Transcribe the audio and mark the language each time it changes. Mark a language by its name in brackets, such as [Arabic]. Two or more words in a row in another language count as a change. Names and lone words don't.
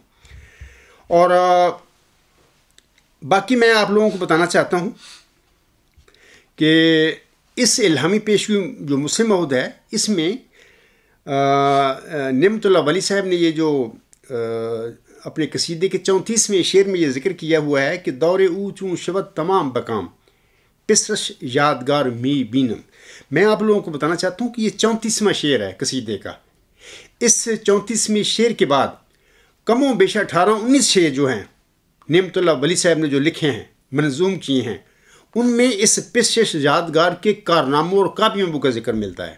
[Urdu] اور باقی میں آپ لوگوں کو بتانا چاہتا ہوں کہ اس الہامی پیشگوئی جو مسلم عہد ہے، اس میں نعمت اللہ ولی صاحب نے یہ جو اپنے قصیدے کے 34ویں شعر میں یہ ذکر کیا ہوا ہے کہ [Persian] دور او چون شود تمام بکام پسرش یادگار می بینم. [Urdu] میں آپ لوگوں کو بتانا چاہتا ہوں کہ یہ 34واں شعر ہے قصیدے کا. اس 34ویں شعر کے بعد کم و بیش 18-19 شعر جو ہیں نعمت اللہ ولی صاحب نے جو لکھے ہیں، منظوم کیے ہیں، ان میں اس [Persian] پسرش یادگار [Urdu] کے کارناموں اور کامیابیوں کا ذکر ملتا ہے.